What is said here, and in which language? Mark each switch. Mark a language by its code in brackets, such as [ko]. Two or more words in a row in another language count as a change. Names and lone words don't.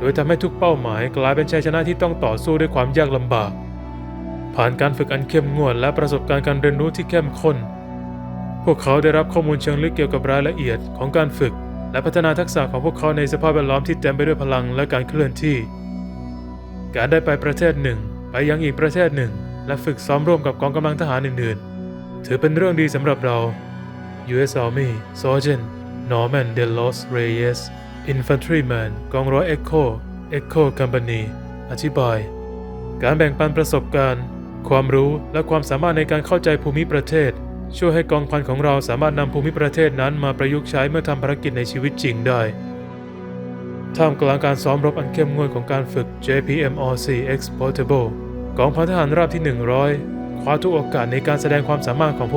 [th] ยทำให้ทุกเป้าหมายกลายเป็นชัยชนะที่ต้องต่อสู้ด้วยความยากลำบากผ่านการฝึกอันเข้มงวดและประสบการณ์การเรียนรู้ที่เข้มข้นพวกเขาได้รับข้อมูลเชิงลึกเกี่ยวกับรายละเอียดของการฝึกและพัฒนาทักษะของพวกเขาในสภาพแวดล้อมที่เต็มไปด้วยพลังและการเคลื่อนที่การได้ไปประเทศหนึ่งไปยังอีกประเทศหนึ่งและฝึกซ้อมร่วมกับกองกำลังทหารอื่นๆถือเป็นเรื่องดีสำหรับเรา U.S. [en] Army Sergeant [th] Norman De Los Reyes Infantryman กองร้อย Echo Company อธิบายการแบ่งปันประสบการณ์ความรู้และความสามารถในการเข้าใจภูมิประเทศช่วยให้กองพันของเราสามารถนำภูมิประเทศนั้นมา ประยุกต์ใช้เมื่อทำภารกิจในชีวิตจริงได้ท่ามกลางการซ้อมรบอันเข้มงวดของการฝึก JPMRC Exportable กองพันทหารราบที่ 100 คว้าทุกโอกาสในการแสดงความสามารถของพวก